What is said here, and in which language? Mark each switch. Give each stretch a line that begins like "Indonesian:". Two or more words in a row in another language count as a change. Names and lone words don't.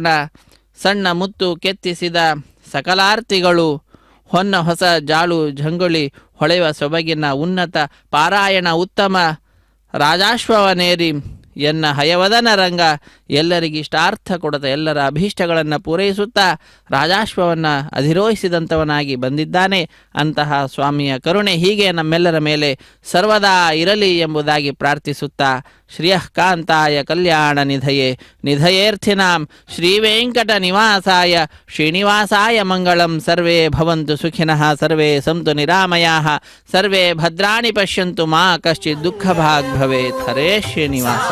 Kannada: ಸಣ್ಣ ಮುತ್ತು ಕೆತ್ತಿಸಿದ ಸಕಲಾರ್ತಿಗಳು ಹೊನ್ನ ಹೊಸ ಜಾಳು ಝಂಗುಳಿ ಹೊಳೆಯುವ ಸೊಬಗಿನ ಉನ್ನತ ಪಾರಾಯಣ ಉತ್ತಮ ರಾಜಾಶ್ವವನೇರಿ ಎನ್ನ ಹಯವದನ ರಂಗ ಎಲ್ಲರಿಗಿಷ್ಟಾರ್ಥ ಕೊಡುತ್ತಾ ಎಲ್ಲರ ಅಭೀಷ್ಟಗಳನ್ನು ಪೂರೈಸುತ್ತಾ ರಾಜಾಶ್ವವನ್ನು ಅಧಿರೋಹಿಸಿದಂಥವನಾಗಿ ಬಂದಿದ್ದಾನೆ. ಅಂತಹ ಸ್ವಾಮಿಯ ಕರುಣೆ ಹೀಗೆ ನಮ್ಮೆಲ್ಲರ ಮೇಲೆ ಸರ್ವದಾ ಇರಲಿ ಎಂಬುದಾಗಿ ಪ್ರಾರ್ಥಿಸುತ್ತಾ
Sanskrit: ಶ್ರಿಯಃಕಾಂತಾಯ ಕಲ್ಯಾಣ ನಿಧಯೇರ್ಥಿನಾಂ ಶ್ರೀ ವೆಂಕಟ ನಿವಾಸಾಯ ಶ್ರೀನಿವಾಸಾಯ ಮಂಗಳಂ. ಸರ್ವೇ ಭವಂತು ಸುಖಿನಃ ಸರ್ವೇ ಸಂತು ನಿರಾಮಯಾಃ ಸರ್ವೇ ಭದ್ರಾಣಿ ಪಶ್ಯಂತು ಮಾ ಕಶ್ಚಿತ್ ದುಃಖ ಭಾಗ್ ಭವೇತ್. ಹರೇ ಶ್ರೀನಿವಾಸ.